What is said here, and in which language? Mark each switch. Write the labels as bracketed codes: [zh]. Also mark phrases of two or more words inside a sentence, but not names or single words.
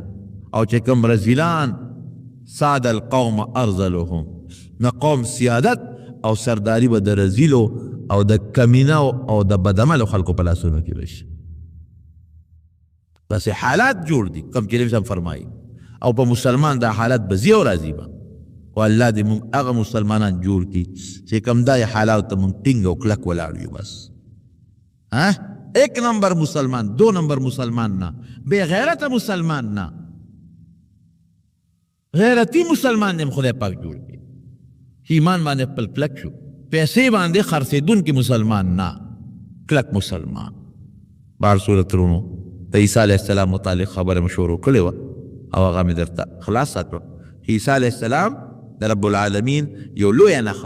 [ps] او چې کوم رزیلان [ar] ساد القوم ارذلهم، [ps] نه قوم سیادت او سرداری به د رزیلو او د کمینه او د بدعملو خلکو په لاسونو کې بشي. بس حالات جوړ دي کوم چې نبي صاحب فرمایي، او په مسلمان دا حالات به ځي او راځي به. او الله دې موږ هغه مسلمانان جوړ کړي چې کوم دا حالات ته موږ ټینګ او کلک ولاړ یو. بس [ur] ایک نمبر [ps] مسلمان، [ur] دو نمبر [ps] مسلمان نه، [ur] بے غیرت [ps] مسلمان نه، غیرتی مسلمان دې خدای پاک جوړ کړي ایمان باندې خپل کلک شو پیسې باندې خرڅېدونکي مسلمان نه کلک مسلمان بهر صورت رونو د عیسی [ar] علیه السلام [ps] متعلق خبره مې شروع کړې وه او هغه مې درته خلاصه کړه عیسی [ar] علیه السلام [ps] د [ar] رب العالمین [ps] یو لویه نښه